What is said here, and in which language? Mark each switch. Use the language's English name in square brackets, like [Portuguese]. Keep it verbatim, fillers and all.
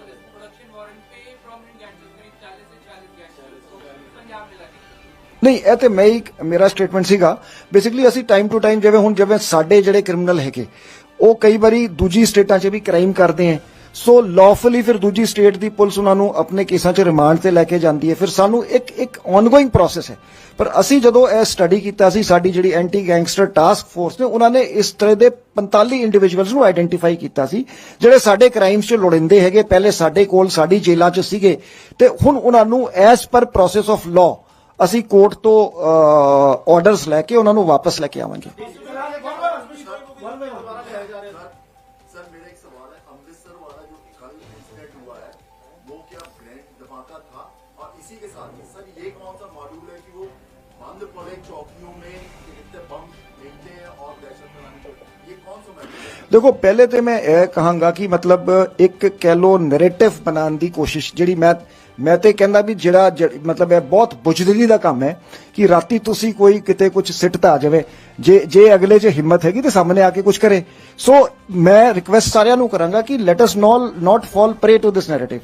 [Hindi] Production warrant पे prominent gangster करीब चालीस से चालीस गैंगस्टर को पंजाब में लगे। [Punjabi] ਨਹੀਂ, ਇਹ ਤੇ ਮੈਂ ਇੱਕ ਮੇਰਾ ਸਟੇਟਮੈਂਟ ਸੀਗਾ। ਬੇਸਿਕਲੀ ਅਸੀਂ ਟਾਈਮ ਟੂ ਟਾਈਮ ਜਿਵੇਂ ਹੁਣ ਜਿਵੇਂ ਸਾਡੇ ਜਿਹੜੇ ਕ੍ਰਿਮੀਨਲ ਹੈਗੇ ਉਹ ਕਈ ਵਾਰੀ ਦੂਜੀ ਸਟੇਟਾਂ 'ਚ ਵੀ ਕ੍ਰਾਈਮ ਕਰਦੇ ਹੈ, ਸੋ ਲੌਫਲੀ ਫਿਰ ਦੂਜੀ ਸਟੇਟ ਦੀ ਪੁਲਿਸ ਉਹਨਾਂ ਨੂੰ ਆਪਣੇ ਕੇਸਾਂ 'ਚ ਰਿਮਾਂਡ ਤੇ ਲੈ ਕੇ ਜਾਂਦੀ ਹੈ। ਫਿਰ ਸਾਨੂੰ ਇੱਕ ਇੱਕ ਆਨਗੋਇੰਗ ਪ੍ਰੋਸੈਸ ਹੈ, ਪਰ ਅਸੀਂ ਜਦੋਂ ਇਹ ਸਟੱਡੀ ਕੀਤਾ ਸੀ ਸਾਡੀ ਜਿਹੜੀ ਐਂਟੀ ਗੈਂਗਸਟਰ ਟਾਸਕ ਫੋਰਸ ਨੇ ਉਹਨਾਂ ਨੇ ਇਸ ਤਰ੍ਹਾਂ ਦੇ ਪੰਤਾਲੀ ਇੰਡੀਵਿਜੂਅਲਸ ਨੂੰ ਆਇਡੈਂਟੀਫਾਈ ਕੀਤਾ ਸੀ ਜਿਹੜੇ ਸਾਡੇ ਕ੍ਰਾਈਮਸ 'ਚ ਲੋੜੀਂਦੇ ਹੈਗੇ, ਪਹਿਲੇ ਸਾਡੇ ਕੋਲ ਸਾਡੀ ਜੇਲ੍ਹਾਂ 'ਚ ਸੀਗੇ, ਤੇ ਹੁਣ ਉਹਨਾਂ ਨੂੰ [English] as per process of law [Punjabi] ਅਸੀਂ ਕੋਰਟ ਤੋਂ ਆਰਡਰਸ ਲੈ ਕੇ ਉਹਨਾਂ ਨੂੰ ਵਾਪਸ ਲੈ ਕੇ ਆਵਾਂਗੇ। [Hindi] सर, मेरा एक सवाल है, अमृतसर वाला जो कल इंसिडेंट हुआ है वो क्या ग्रेनेड धमाका था? और इसी के साथ में सर, ये कौन सा मॉड्यूल है कि वो बंद पड़े चौकियों में इतने बम भेजते हैं और दहशत फैलाने को, ये कौन सा मॉड्यूल है? [Punjabi] ਦੇਖੋ, ਪਹਿਲੇ ਤੇ ਮੈਂ ਇਹ ਕਹਾਂਗਾ ਕਿ ਮਤਲਬ ਇੱਕ ਕਹਿ ਲੋ ਨੈਰੇਟਿਵ ਬਣਾਉਣ ਦੀ ਕੋਸ਼ਿਸ਼ ਜਿਹੜੀ ਮੈਂ ਮੈਂ ਤੇ ਕਹਿੰਦਾ ਵੀ ਜਿਹੜਾ ਜ- ਮਤਲਬ ਇਹ ਬਹੁਤ ਬੁਜਦਲੀ ਦਾ ਕੰਮ ਹੈ ਕਿ ਰਾਤੀ ਤੁਸੀਂ ਕੋਈ ਕਿਤੇ ਕੁਝ ਸਿੱਟਤਾ ਜਾਵੇ, ਜੇ ਜੇ ਅਗਲੇ 'ਚ ਹਿੰਮਤ ਹੈਗੀ ਤੇ ਸਾਹਮਣੇ ਆ ਕੇ ਕੁਝ ਕਰੇ। ਸੋ ਮੈਂ ਰਿਕਵੈਸਟ ਸਾਰਿਆਂ ਨੂੰ ਕਰਾਂਗਾ ਕਿ [English] Let us all not fall prey to this narrative.